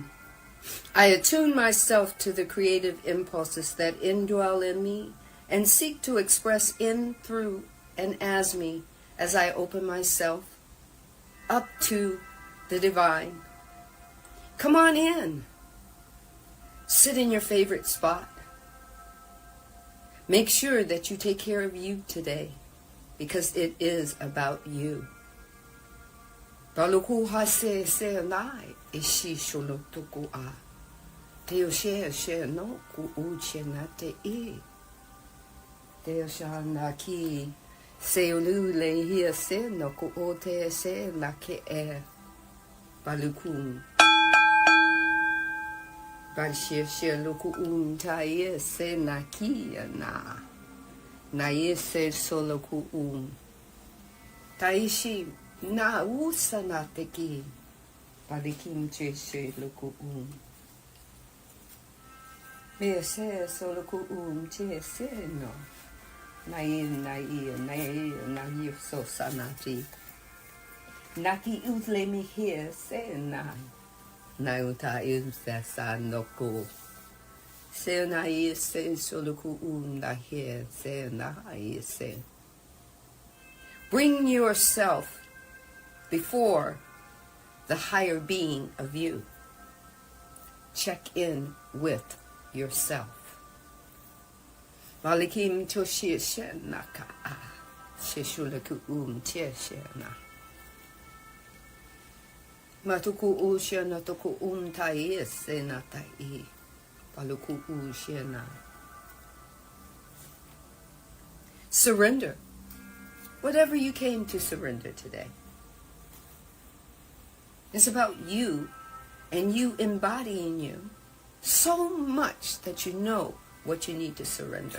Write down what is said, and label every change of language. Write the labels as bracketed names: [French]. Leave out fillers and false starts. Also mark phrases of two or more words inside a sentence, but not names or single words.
[English] I attune myself to the creative impulses that indwell in me and seek to express in, through, and as me as I open myself up to the divine. Come on in. Sit in your favorite spot. Make sure that you take care of you today, because it is about you. Baluku hase se nai ishi sholotuku a. Teo she no ku uche na te e. Teo sha na ki se ulu le hia se no ku o te se na ke e. Baluku. Balshie luku tai se na ki na. Na se soloku Taishi na usa na te ki. Palikim che she luku Me se soloku che se no. Na so sanati. Naki utle mi here se na. Na uta sa no ko. Se na se soloku na here se na se. Bring yourself before the higher being of you. Check in with yourself. Malikim toshi shenaka sheshulaku tieshena. Matuku ushena toku tai senatai. Paluku ushena. Surrender. Whatever you came to surrender today. It's about you and you embodying you so much that you know what you need to surrender.